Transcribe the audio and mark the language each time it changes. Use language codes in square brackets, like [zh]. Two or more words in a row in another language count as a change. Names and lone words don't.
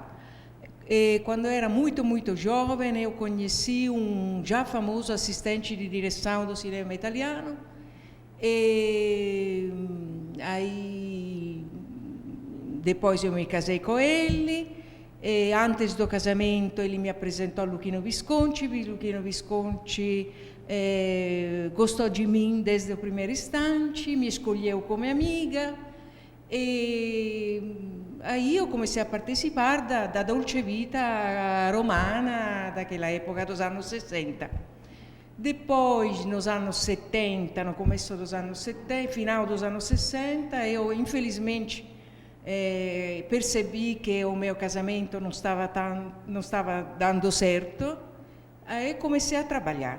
[pt] Quando eu era muito jovem, eu conheci um já famoso assistente de direção do cinema italiano, e aí depois eu me casei com ele, e antes do casamento ele me apresentou a Luchino Visconti. Luchino Visconti gostou de mim desde o primeiro instante, me escolheu como amiga, e aí eu comecei a participar da [it] dolce vita [pt] romana daquela época dos anos 60. Depois, nos anos 70, no começo dos anos 70, final dos anos 60, eu infelizmente percebi que o meu casamento não estava dando certo, aí comecei a trabalhar.